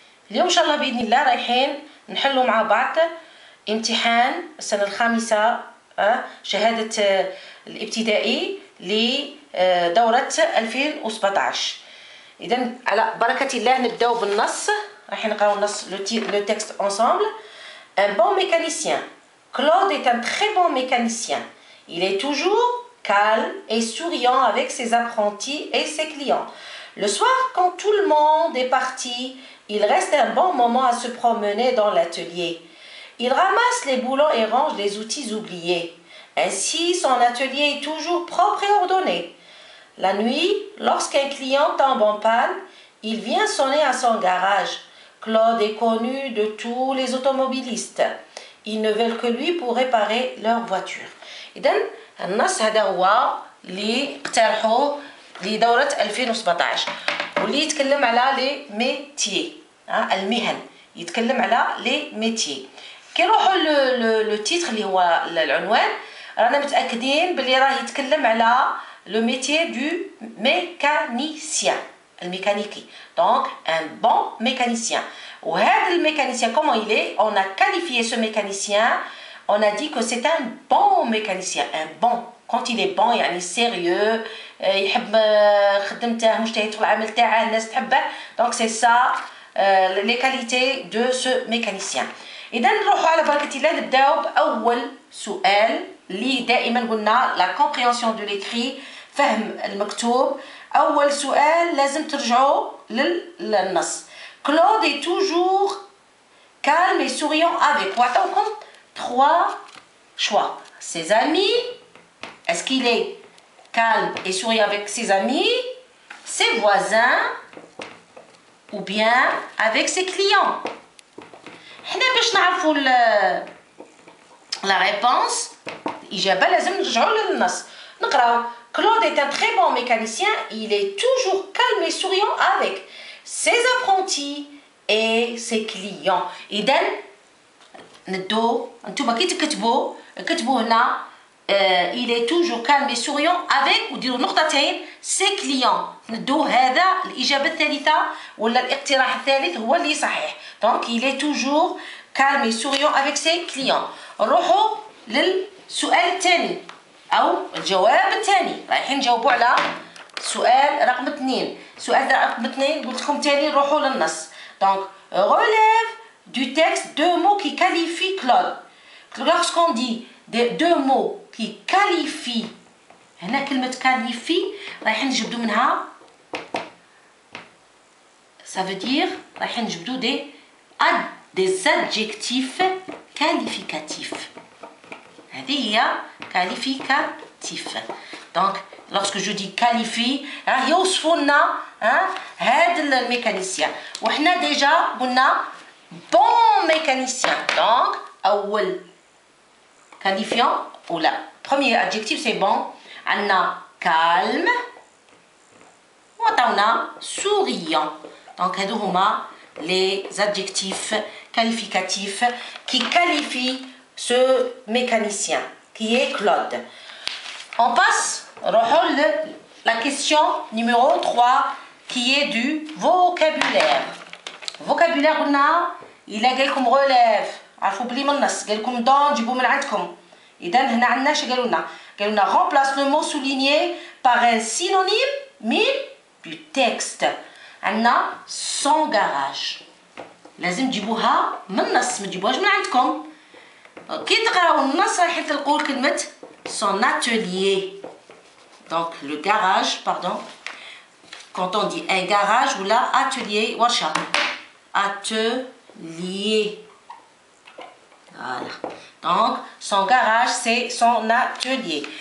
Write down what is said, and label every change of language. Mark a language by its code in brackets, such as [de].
[ar] اليوم إن شاء الله بإذن الله رايحين نحلوا مع بعض امتحان السنة الخامسة شهادة الابتدائي لدورة 2017. إذا على بركة الله نبداو بالنص. رايحين نقراو النص لو تكست ensemble. [fr] Un bon mécanicien. Claude est un très bon mécanicien. Il est toujours calme et souriant avec ses apprentis et ses clients. Le soir, quand tout le monde est parti, il reste un bon moment à se promener dans l'atelier. Il ramasse les boulons et range les outils oubliés. Ainsi, son atelier est toujours propre et ordonné. La nuit, lorsqu'un client tombe en panne, il vient sonner à son garage. Claude est connu de tous les automobilistes. Ils ne veulent que lui pour réparer leur voiture. [ar] إذن النص هذا هو اللي اقترحوه لدورة 2017 واللي يتكلم على لي ميتيي المهن. يتكلم على لي ميتيي. كي نروحوا لو تيتر اللي هو العنوان رانا متأكدين باللي راه يتكلم على لو ميتيي دو ميكانيسيان الميكانيكي. [fr] Donc un bon mécanicien. [ar] وهذا الميكانيسيان [fr] comment il est? On a qualifié ce mécanicien. On a dit que c'est un bon mécanicien. Un bon. Quand il est bon [ar] يعني [fr] sérieux. [ar] يحب خدمته مجتهد في العمل تاعه الناس تحبه. [fr] Donc c'est ça les qualités de ce mécanicien. [ar] إذا نروحوا على بركة الله نبداو بأول سؤال اللي دائما قلنا [fr] la compréhension de l'écrit [ar] فهم المكتوب. أول سؤال لازم ترجعوا للنص. [fr] Claude est toujours calme et souriant avec. [ar] وعطاوكم [fr] trois choix. Ses amis. Est-ce qu'il est calme et souriant avec ses amis, ses voisins ou bien avec ses clients? [ar] حنا باش نعرفوا [fr] la réponse [ar] الإجابة لازم نرجعوا للنص. نقراو. [fr] Claude est un très bon mécanicien. Il est toujours calme et souriant avec ses apprentis et ses clients. [ar] إذا ندو انتوما كي تكتبوا هنا [fr] il est toujours calme et souriant avec [ar] وديروا نقطتين [fr] ses clients. [ar] ندو هذا الإجابة الثالثة ولا الاقتراح الثالث هو اللي صحيح. [fr] Donc il est toujours calme et souriant avec ses clients. [ar] نروحوا للسؤال الثاني أو الجواب الثاني. رايحين نجاوبوا على سؤال رقم 2. سؤال رقم 2 قلت لكم ثاني نروحوا للنص. [fr] Donc relève du texte deux mots qui qualifient Claude. Lorsqu'on dit deux mots qui qualifient هنا كلمة qualifie [ar] رايحين نجبدوا منها [fr] ça veut dire [ar] رايحين نجبدوا [fr] des adjectifs qualificatifs. [ar] هذه هي qualificatif. [fr] Donc lorsque je dis qualifie [ar] راه يوصفوا لنا هذا الميكانيسيان. وحنا ديجا قلنا [fr] bon mécanicien. Donc [ar] أول [fr] qualifiant ou la premier adjectif c'est bon. [ar] عندنا calme وعطاونا souriant. [fr] Donc [ar] هادو هما [fr] les adjectifs qualificatifs qui qualifient ce mécanicien qui est Claude. On passe la question numéro 3 qui est du vocabulaire. [ar] vocabulaire قلنا إلا قالكم relève عرفوا بلي من النص قالكم دون جيبوا من عندكم. إذا هنا عندنا اش قالوا لنا [fr] remplace le mot souligné par un synonyme من du texte. [ar] عندنا son garage لازم تجيبوها من النص ما تجيبوهاش من عندكم. كي تقراو النص راح تلقوا كلمة son atelier. [fr] Donc le garage, pardon. Quand on dit un garage ou là atelier [ar] ورشة. [fr] Atelier. Voilà. Donc son garage c'est son atelier.